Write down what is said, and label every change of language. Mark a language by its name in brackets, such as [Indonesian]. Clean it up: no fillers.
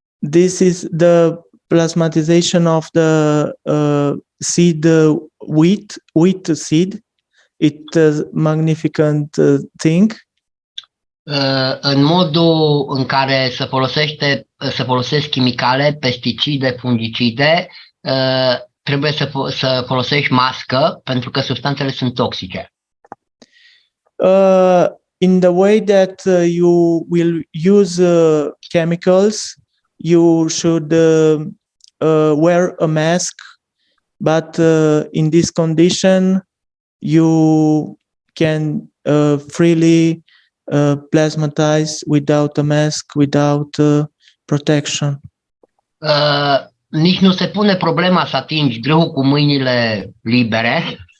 [English] This is the plasmatization of the seed, wheat seed. It's a magnificent thing. [Romanian] În modul în care se folosesc chimicale, pesticide, fungicide, trebuie să folosești mască pentru că substanțele sunt toxice. [English] In the way that you will use chemicals, you should wear a mask, but in this condition, you can freely plasmatize without a mask, without protection. [Romanian] Nici nu se pune problema să atingi grâul cu mâinile libere.